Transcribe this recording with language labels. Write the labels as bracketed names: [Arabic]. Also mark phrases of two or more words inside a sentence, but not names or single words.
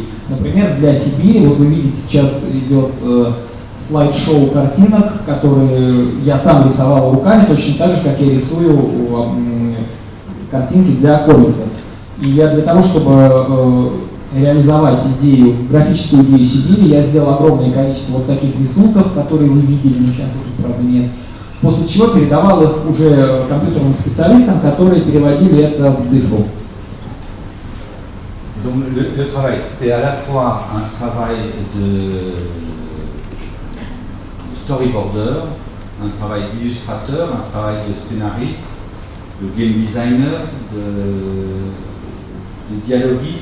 [Russian] Например, для Сибири, вот вы видите, сейчас идет слайд-шоу картинок, которые я сам рисовал руками, точно так же, как я рисую картинки для комиксов. И я для того, чтобы реализовать идею, графическую идею Сибири, я сделал огромное количество вот таких рисунков, которые вы видели, но сейчас их тут, правда, нет. После чего передавал их уже компьютерным специалистам, которые переводили это в цифру. [French] Donc le travail, c'était à la fois un travail de storyboarder, un travail d'illustrateur, un travail de scénariste, de [English] game designer, [French] de dialoguiste.